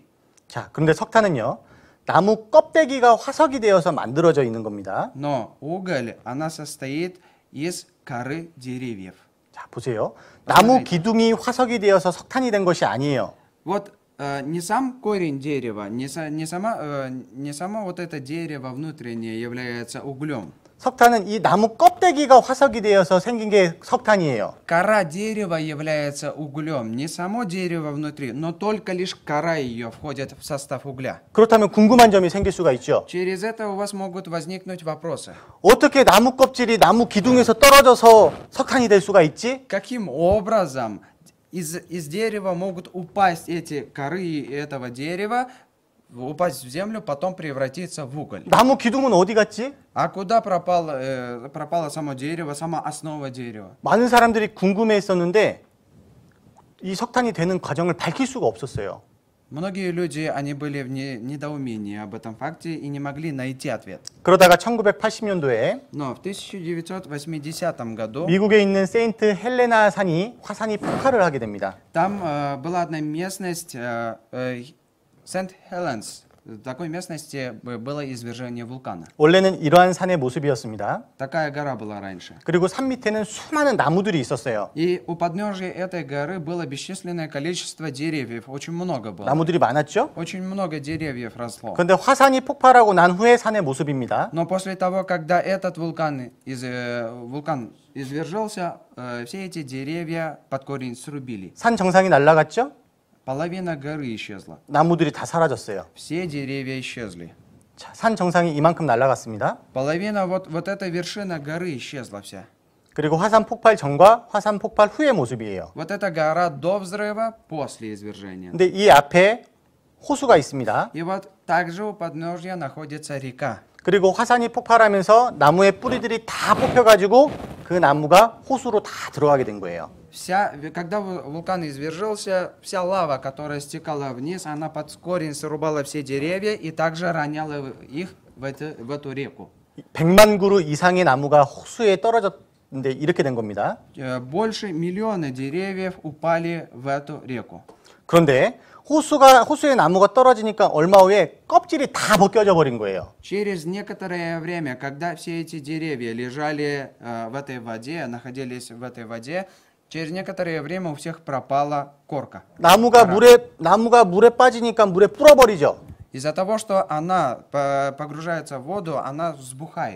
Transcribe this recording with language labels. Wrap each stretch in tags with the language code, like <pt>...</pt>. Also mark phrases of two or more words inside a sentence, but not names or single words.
<ko>자, 그런데 석탄은요. 나무 껍데기가 화석이 되어서 만들어져 있는 겁니다.</ko> <ru>Но уголь, она состоит из коры деревьев.</ru> <ko>자, 보세요. 나무 기둥이 화석이 되어서 석탄이 된 것이 아니에요.</ko> <ru>Вот не сам корень дерева, не само вот это дерево внутреннее является углем.</ru> <ko>석탄은 이 나무 껍데기가 화석이 되어서 생긴 게 석탄이에요.</ko> <ru>Кора дерева является углем, не само дерево внутри, но только лишь кора ее входит в состав угля.</ru> <ko>그렇다면 궁금한 점이 생길 수가 있죠.</ko> <ru>Через это у вас могут возникнуть вопросы.</ru> <ko>어떻게 나무 껍질이 나무 기둥에서 떨어져서 석탄이 될 수가 있지?</ko> <ru>Каким образом из дерева могут упасть эти коры этого дерева, упасть в землю, потом превратиться в уголь?</ru> <ko>나무 기둥은 어디 갔지?</ko> <ru>А куда пропало само дерево, сама основа дерева?</ru> <ko>많은 사람들이 궁금해했었는데 이 석탄이 되는 과정을 밝힐 수가 없었어요.</ko> <ru>Многие люди, они были в недоумении об этом факте и не могли найти ответ.</ru> <ko>그러다가 1980년도에</ko> <ru>Но в 1980 году</ru> <ko>미국에 있는 세인트 헬레나 산이 화산이 폭발을 하게 됩니다.</ko> <ru>там была одна местность, Сент-Хеленс. В такой местности было извержение вулкана.</ru> <ko>원래는 이러한 산의 모습이었습니다.</ko> <ru>Такая гора была раньше.</ru> <ko>그리고 산 밑에는 수많은 나무들이 있었어요.</ko> <ru>И у подножия этой горы было бесчисленное количество деревьев, очень много было.</ru> <ko>나무들이 많았죠?</ko> <ru>Очень много деревьев росло.</ru> <ko>그런데 화산이 폭발하고 난 후의 산의 모습입니다.</ko> <ru>Но после того, когда этот вулкан извержался, все эти деревья под корень срубили.</ru> <ko>산 정상이 날아갔죠?</ko> <ru>Половина горы исчезла.</ru> <ko>나무들이 다 사라졌어요.</ko> <ru>Все деревья исчезли.</ru> <ko>자, 산 정상이 이만큼 날아갔습니다.</ko> <ru>Половина, вот эта вершина горы исчезла вся.</ru> <ko>그리고 화산 폭발 전과 화산 폭발 후의 모습이에요.</ko> <ru>Вот эта гора до взрыва, после извержения.</ru> <ko>근데 이 앞에 호수가 있습니다.</ko> <ru>И вот также у подножья находится река.</ru> <ko>그리고 화산이 폭발하면서 나무의 뿌리들이 다 뽑혀가지고 그 나무가 호수로 다 들어가게 된 거예요.</ko> <ru>Когда вулкан извержался, вся лава, которая стекала вниз, она под корень срубала все деревья и также роняла их в эту реку.</ru> <ko>100만 그루 이상의 나무가 호수에 떨어졌는데 이렇게 된 겁니다.</ko> <ru>Больше миллиона деревьев упали в эту реку.</ru> <ko>그런데 호수에 나무가 떨어지니까 얼마 후에 껍질이 다 벗겨져 버린 거예요.</ko> <ru>Через некоторое время, когда все эти деревья лежали в этой воде, находились в этой воде, Через некоторое время у всех пропала корка.</ru> <ko>나무가 물에 빠지니까 물에 불어버리죠.</ko> <ru>Из-за того, что она погружается в воду, она взбухает.</ru>